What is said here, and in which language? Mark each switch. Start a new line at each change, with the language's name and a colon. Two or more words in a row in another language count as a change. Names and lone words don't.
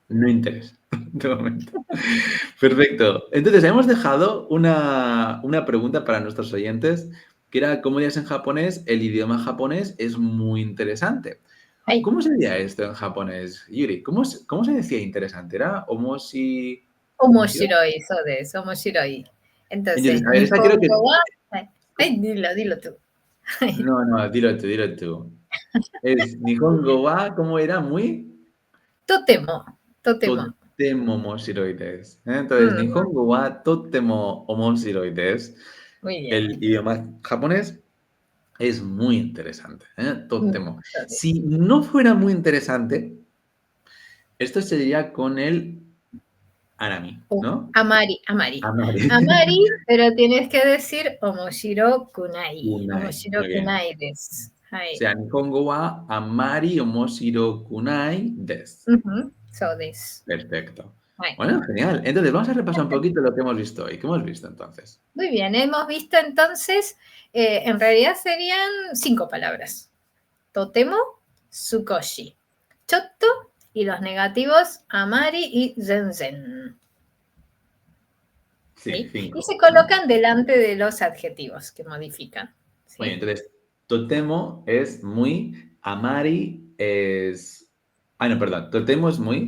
Spanish: no interesa de momento. Perfecto. Entonces, hemos dejado una pregunta para nuestros oyentes, que era, ¿cómo dirías en japonés? El idioma japonés es muy interesante. Ay, ¿Cómo se diría esto en japonés, Yuri? ¿Cómo se decía interesante? ¿Era omoshiro? omoshiroi, eso de eso, omoshiroi. Entonces, A ver, esta creo que...
Japanese: Nihongo wa...
Spanish: Ay, dilo tú. No, no, dilo tú, dilo tú. Es
Japanese: Nihongo wa,
Spanish: ¿cómo era? Muy
Japanese: Totemo, totemo. totemo omoshiroi desu.
Spanish: Entonces, Mm,
Japanese: Nihongo wa totemo omoshiroi desu.
Spanish: muy El bien. idioma japonés es muy interesante, ¿eh? Mm, Totemo. sorry. Si no fuera muy interesante, esto sería con el Arami, ¿no? Amari, Amari. Amari. Amari, pero tienes que decir
Japanese: Omoshiro Kunai.
Spanish: Kunai. Omoshiro Muy bien.
Japanese: Kunai desu.
Spanish: O Hai. sea,
Japanese: Nihongo wa Amari omoshiro kunai desu. Ujú, so desu.
Spanish: Perfecto. Hai. Bueno, genial. Entonces, vamos a repasar un poquito lo que hemos visto hoy. ¿Qué hemos visto entonces? Muy bien, hemos visto entonces, en realidad serían 5 palabras.
Japanese: Totemo, Tsukoshi.
Spanish: Chotto y los negativos Amari y Zenzen. Sí, ¿Sí? Y 5. se colocan delante de los adjetivos que modifican. Muy bien, ¿Sí? entonces, Totemo es muy, Amari es... Ah, no, perdón, Totemo es muy,